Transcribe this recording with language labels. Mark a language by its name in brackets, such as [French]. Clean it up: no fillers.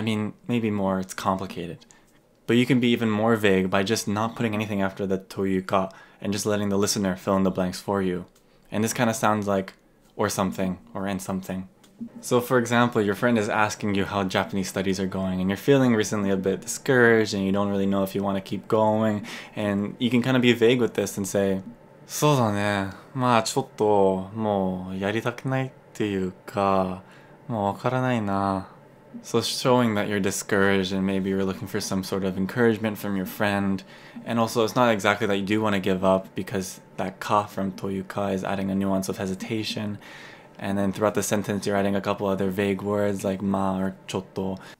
[English] I mean, maybe more, it's complicated. But you can be even more vague by just not putting anything after the というか and just letting the listener fill in the blanks for you. And this kind of sounds like or something or and something. So for example, your friend is asking you how Japanese studies are going and you're feeling recently a bit discouraged and you don't really know if you want to keep going, and you can kind of be vague with this and say, [Japanese] そうだね。まあちょっともうやりたくないっていうか、もうわからないな. [English] So showing that you're discouraged and maybe you're looking for some sort of encouragement from your friend. And also it's not exactly that you do want to give up because that ka from というか is adding a nuance of hesitation. And then throughout the sentence, you're adding a couple other vague words like ma or chotto.